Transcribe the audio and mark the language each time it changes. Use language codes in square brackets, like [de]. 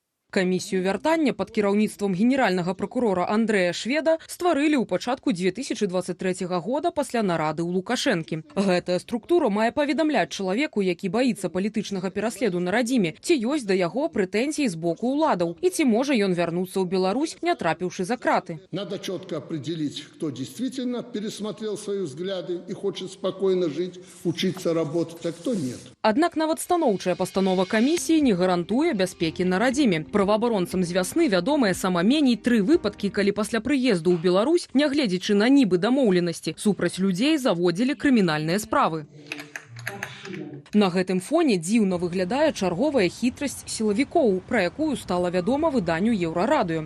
[be] Камісію вяртання пад кіраўніцтвам генеральнага пракурора Андрэя Шведа стварылі ў пачатку 2023 года пасля нарады ў Лукашэнкі. Гэтая структура мае паведамляць чалавеку, які баіцца палітычнага пераследу на радзіме, ці ёсць да яго прэтэнзіі з боку ўладаў і ці можа ён вярнуцца ў Беларусь, не трапіўшы за краты. [ru] Надо четко определить, кто действительно пересмотрел свои взгляды и хочет спокойно жить, учиться, работать, а кто нет. [be] Аднак нават станоўчая пастанова камісіі не гарантуе бяспекі на радзіме. Праваабаронцам з вясны вядомыя сама меней 3 выпадкі, калі пасля прыезду ў Беларусь, нягледзячы на нібы дамоўленасці, супраць людзей заводзілі крымінальныя справы. На гэтым фоне дзіўна выглядае чарговая хітрасць сілавікоў, пра якую стала вядома выданню Еўрарадыё.